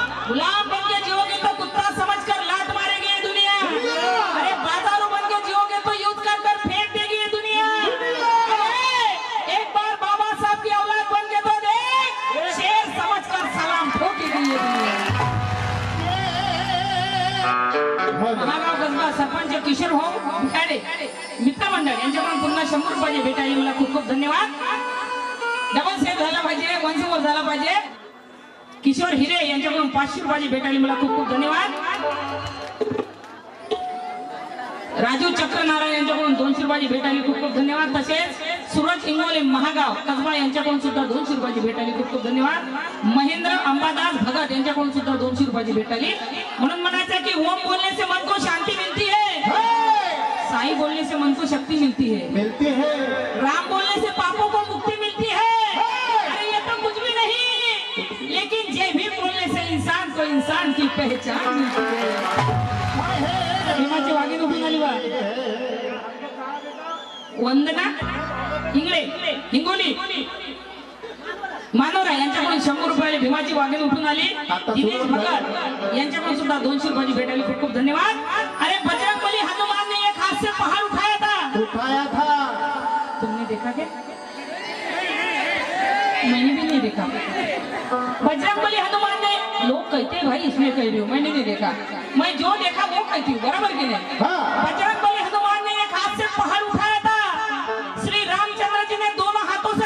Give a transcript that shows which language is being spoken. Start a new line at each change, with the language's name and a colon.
Hindi: गुलाम बन के जिओगे तो कुत्ता समझकर लात मारेगी ये दुनिया. अरे बाजारू बन के जिओगे तो यूज कर फेंक देगी ये दुनिया. एक बार बाबा साहब की औलाद बन के तो देख, शेर समझकर सलाम ठोकेगी ये दुनिया.
Marathi: महागाव कसबा सरपंच किशोर हो भिकाडे मित्रमंडळ यांच्याकडून पुन्हा 100 रुपये भेटायला मला खूप खूप धन्यवाद. डबल सेट झाला पाहिजे, वंशवर झाला पाहिजे. किशोर हिरे यांच्याकडून 500 रुपये भेटायला मला खूप खूप धन्यवाद. राजू चक्रनारायण यांच्याकडून 200 रुपये भेटायला खूप खूप धन्यवाद. तसेच सूरज इंगोले महागाव कसबा यांच्याकडून सुद्धा 200 रुपये भेटायला खूप खूप धन्यवाद. महेंद्र अंबादास भगत यांच्याकडून सुद्धा 200 रुपये भेटायली. म्हणून म्हणायचं की
Hindi: ओम बोलने से मन को शांति मिलती है, साई बोलने से मन को शक्ति मिलती है, राम बोलने से पापों को मुक्ति मिलती है. अरे ये तो कुछ भी नहीं, लेकिन जय भीम बोलने से इंसान को इंसान की पहचान मिलती है.
Marathi: भीमाची वाघीण उभी झाली बा. वंदना हिंगोली मानोरा यांच्याकडून 100 रुपये भीमाची वाघीण उठून आली. दिनेश भगत यांच्याकडून सुद्धा 200 रुपये भेटायला खूप खूप धन्यवाद.
Hindi: अरे बजरंगबली हनुमान ने एक हाथ से पहाड़ उठाया था. तुमने देखा क्या? मैंने भी नहीं देखा. बजरंगबली हनुमान ने, लोग कहते भाई इसमें कह रही हो, मैंने नहीं देखा. मैं जो देखा वो कहती हूँ, बराबर की नहीं. बजरंगबली हनुमान ने एक हाथ से पहाड़ उठाया था. श्री रामचंद्र जी ने दोनों हाथ